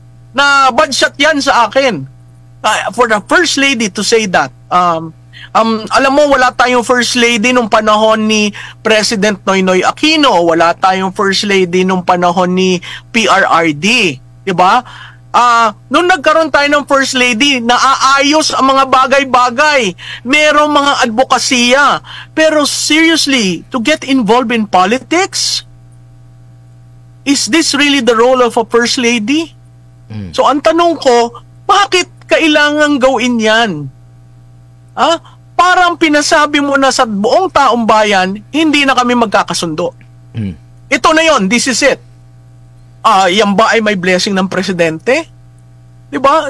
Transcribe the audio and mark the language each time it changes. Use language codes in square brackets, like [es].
[tl] Na bad shot yan sa akin. [en] For the First Lady to say that, [tl] alam mo, wala tayong First Lady nung panahon ni President Noynoy Aquino, wala tayong First Lady nung panahon ni PRRD, 'di ba? Nung nagkaroon tayo ng First Lady, naaayos ang mga bagay-bagay. Merong mga advokasya. [en] Pero seriously, to get involved in politics, is this really the role of a First Lady? [tl] So ang tanong ko, bakit kailangan gawin yan? Parang pinasabi mo na sa buong taong bayan, hindi na kami magkakasundo. Ito na yon, [en] this is it. [tl] Yan ba ay may blessing ng presidente? Diba?